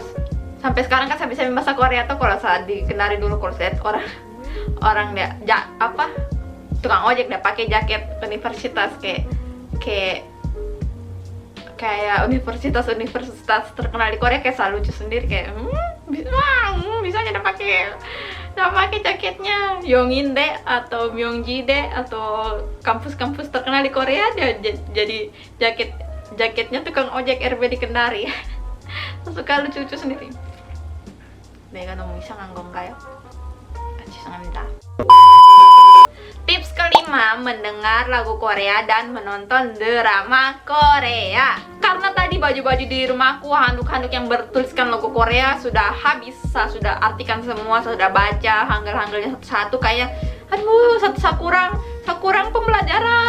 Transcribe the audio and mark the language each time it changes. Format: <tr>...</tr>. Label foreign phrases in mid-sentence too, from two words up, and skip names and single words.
<id>Sampai sekarang kan saya bisa bahasa Korea tuh. Kalau saya di Kendari dulu, kalau saya lihat orang tukang ojek dia pakai jaket universitas kayak universitas terkenal di Korea, kayak selalu lucu sendiri, kayak bisanya udah pakai jaketnya Yonginde atau Myeongji-dae atau kampus-kampus terkenal di Korea, dia jadi jaketnya tukang ojek RB di Kendari. Suka lucu-lucu sendiri.</id> <ko>내가 너무 이상한 건가요? 죄송합니다.</ko> <id>Tips kelima, mendengar lagu Korea dan menonton drama Korea. Karena tadi baju-baju di rumahku, handuk-handuk yang bertuliskan logo Korea sudah habis. Saya sudah artikan semua, saya sudah baca hangul-hangulnya satu-satu. Kayak, aduh, saya kurang pembelajaran.</id>